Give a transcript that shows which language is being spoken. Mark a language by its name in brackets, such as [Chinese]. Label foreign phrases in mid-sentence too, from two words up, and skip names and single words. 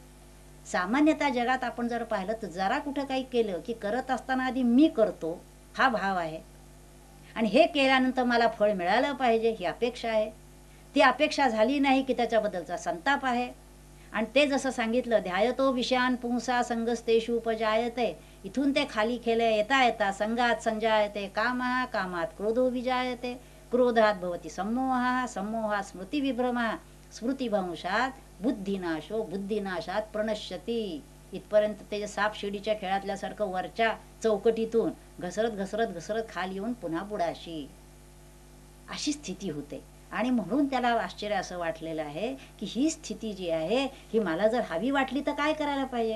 [Marathi] सामान्यतः जगात आपण जर पाहिलं तर जरा कुठं काही केलं की करत असताना आधी मी करतो हा भाव आहे आणि हे केल्यानंतर मला फळ मिळालं पाहिजे ही अपेक्षा आहे. ती अपेक्षा झाली नाही की त्याच्याबद्दलचा संताप आहे. आणि ते जसं सांगितलं, [Sanskrit] ध्यायतो विषयान पुंसा संगस्तेषु उपजायते, [Marathi] इथून ते खाली खेळे येता येता [Sanskrit] संगात संजायते कामः, कामात क्रोधो विजायते, क्रोधात भवति सम्मोहः, सम्मोहात स्मृतिविभ्रमः, स्मृतिभंशात बुद्धिनाशो, बुद्धिनाशात प्रणश्यती. [Marathi] इथपर्यंत ते साप शिडीच्या खेळातल्यासारखं वरच्या चौकटीतून घसरत घसरत घसरत खाली येऊन पुन्हा बुडाशी अशी स्थिती होते. आणि म्हणून त्याला आश्चर्य असं वाटलेलं आहे की ही स्थिती जी आहे ही मला जर हवी वाटली तर काय करायला पाहिजे.